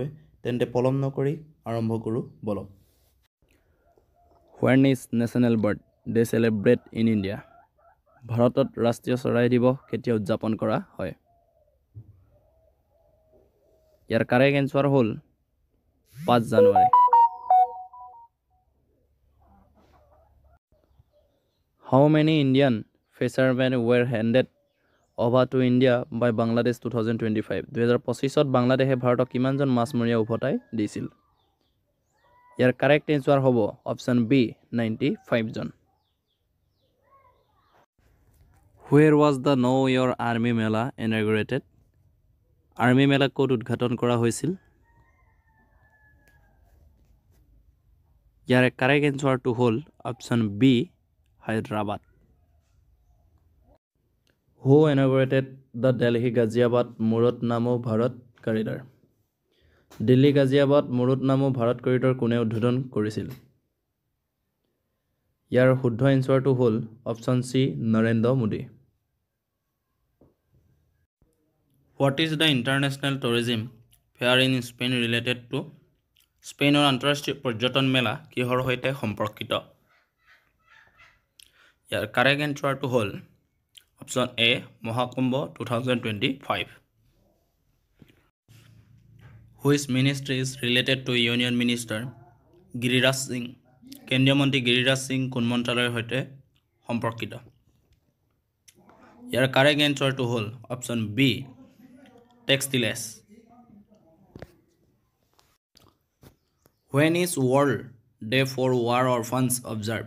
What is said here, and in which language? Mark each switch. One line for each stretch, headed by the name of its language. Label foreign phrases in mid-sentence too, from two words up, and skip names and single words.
Assamese: তেন্তে পলম নকৰি আৰম্ভ কৰোঁ বলক।
English: When is National Bird Day celebrate in India?
Assamese: ভাৰতত ৰাষ্ট্ৰীয় চৰাই দিৱস কেতিয়া উদযাপন কৰা হয়? ইয়াৰ
English: correct answer
Assamese: হ'ল 5 জানুৱাৰী।
English: How many Indian fishermen were handed over to India by Bangladesh 2025?
Assamese: 2025ত বাংলাদেশে ভাৰতক কিমানজন মাছমৰীয়া উভতাই দিছিল? ইয়াৰ
English: correct answer
Assamese: হ'ব
English: option B
Assamese: 95 জন।
English: Where was the Know Your Army মেলা inaugurated?
Assamese: আৰ্মি মেলা ক'ত উদ্ঘাটন কৰা হৈছিল? ইয়াৰ
English: correct answerটো
Assamese: হ'ল
English: option B
Assamese: হায়দৰাবাদ।
English: Who inaugurated the Delhi Ghaziabad Murud Namo Bharat Corridor?
Assamese: দিল্লী গাজিয়াবাদ মুৰুড নামো ভাৰত কৰিডৰ কোনে উদ্বোধন কৰিছিল? ইয়াৰ শুদ্ধ এনচাৰটো হ'ল
English: option C
Assamese: নৰেন্দ্ৰ মোদী।
English: What is the international tourism fair in Spain related to?
Assamese: স্পেইনৰ আন্তঃৰাষ্ট্ৰীয় পৰ্যটন মেলা কিহৰ সৈতে সম্পৰ্কিত? ইয়াৰ
English: correct answerটো
Assamese: হ'ল
English: option A
Assamese: মহাকুম্ভ 2025।
English: Which ministry is related to Union Minister গিৰিৰাজ সিং?
Assamese: কেন্দ্ৰীয় মন্ত্ৰী গিৰিৰাজ সিং কোন মন্ত্ৰালয়ৰ সৈতে সম্পৰ্কিত? ইয়াৰ
English: correct answerটো
Assamese: হ'ল
English: option B
Assamese: টেক্সটাইলছ।
English: When is World Day for War Orphans observed?